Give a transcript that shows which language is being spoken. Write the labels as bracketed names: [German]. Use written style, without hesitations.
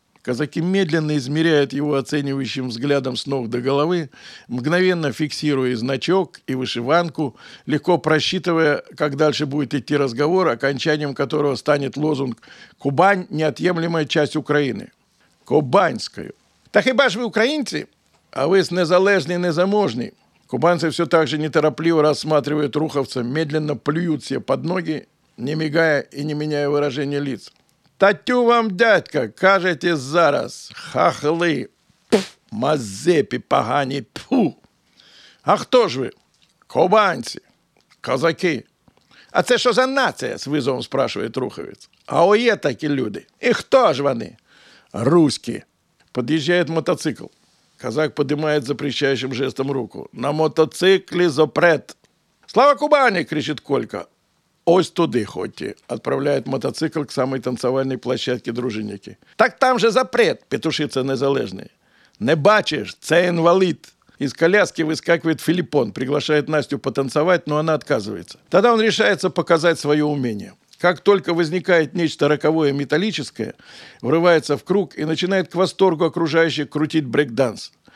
[Russian] Казаки медленно измеряют его оценивающим взглядом с ног до головы, мгновенно фиксируя значок и вышиванку, легко просчитывая, как дальше будет идти разговор, окончанием которого станет лозунг «Кубань – неотъемлемая часть Украины». «Кубанскую». [Ukrainian] «Та хіба ж ви українці?» «А ви ж незалежні, незаможні». [Russian] Кубанцы все так же неторопливо рассматривают руховца, медленно плюют себе под ноги, не мигая и не меняя выражения лиц. [Ukrainian] «Татю вам, дядька, кажете зараз, хахли, мазепи погані, тьфу! А хто ж ви? Кубанці, козаки. А це що за нація?» – з визовом спрашує руховець. «А ой, такі люди. І хто ж вони?» «Руські». Під'їжджає мотоцикл. Казак піднімає запрещаючим жестом руку. «На мотоциклі запрет!» «Слава Кубані!» – кричить Колька. «Ось туди ходьте», – відправляє мотоцикл [Russian] к самой танцевальной площадке [Ukrainian] дружинники. «Так там же запрет», – петушиться незалежний. «Не бачиш, це інвалід». Із коляски вискакує Филиппон, приглашає Настю [Russian] потанцевать, но она отказывается. Тогда он решается показать свое умение. Как только возникает нечто роковое металлическое, врывается в круг и начинает к восторгу окружающих крутить брейк-данс.